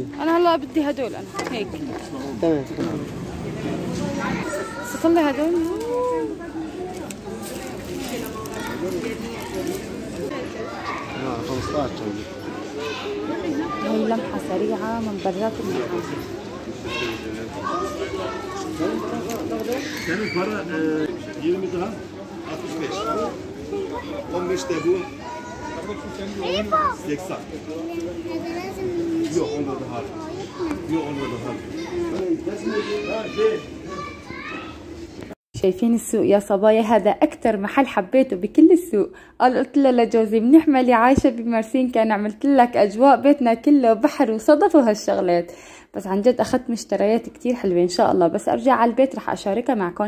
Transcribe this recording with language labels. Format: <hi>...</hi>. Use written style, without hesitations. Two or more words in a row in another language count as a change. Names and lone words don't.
<ar>أنا هلا بدي هدول أنا هيك. تمام. صلي هدول. اه 15 هي لمحة سريعة من برات المحل.</ar> <tr>Senin para 20 dirhem 65. 15 de bu. 80. Yok onda da har. Yok onda da har.</tr> <ar>شايفين السوق يا صبايا؟ هذا أكتر محل حبيته بكل السوق. قلت له لجوزي منيح مالي عايشة بمرسين، كان عملت لك أجواء بيتنا كله بحر وصدف وهالشغلات. بس عن جد أخذت مشتريات كتير حلوة إن شاء الله، بس أرجع على البيت رح أشاركها معكم.</ar>